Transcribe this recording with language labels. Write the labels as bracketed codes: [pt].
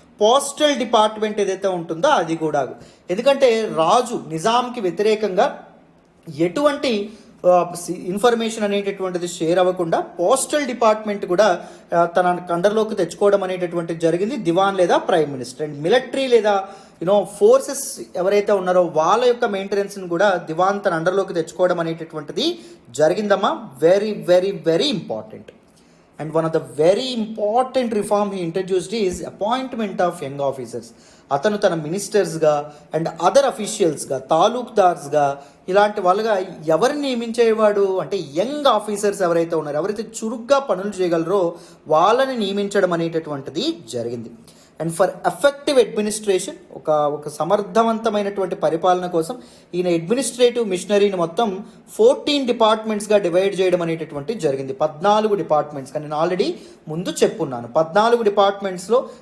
[te] Postal department ఏదైతే ఉంటుందో అది కూడా, ఎందుకంటే రాజు నిజాంకి వ్యతిరేకంగా ఎటువంటి ఇన్ఫర్మేషన్ అనేటటువంటిది షేర్ అవ్వకుండా పోస్టల్ డిపార్ట్మెంట్ కూడా తన అండర్లోకి తెచ్చుకోవడం అనేటటువంటిది జరిగింది దివాన్ లేదా ప్రైమ్ మినిస్టర్. అండ్ మిలిటరీ లేదా ఫోర్సెస్ ఎవరైతే ఉన్నారో వాళ్ళ యొక్క మెయింటెనెన్స్ని కూడా దివాన్ తన అండర్లోకి తెచ్చుకోవడం అనేటటువంటిది జరిగిందమ్మా. [en] Very very very important. And one of the very important reform he introduced is appointment of young officers. [te] అతను తన మినిస్టర్స్గా అండ్ అదర్ అఫీషియల్స్గా, తాలూక్దార్స్గా ఇలాంటి వాళ్ళుగా ఎవరిని నియమించేవాడు అంటే యంగ్ ఆఫీసర్స్ ఎవరైతే ఉన్నారో, ఎవరైతే చురుగ్గా పనులు చేయగలరో వాళ్ళని నియమించడం అనేటటువంటిది జరిగింది. [en] and for effective administration, [te] ఒక సమర్థవంతమైనటువంటి పరిపాలన కోసం ఈయన అడ్మినిస్ట్రేటివ్ మిషనరీని మొత్తం 14 డిపార్ట్మెంట్స్గా డివైడ్ చేయడం అనేటటువంటి జరిగింది. 14 డిపార్ట్మెంట్స్ కానీ నేను ఆల్రెడీ ముందు చెప్పున్నాను. 14 డిపార్ట్మెంట్స్లో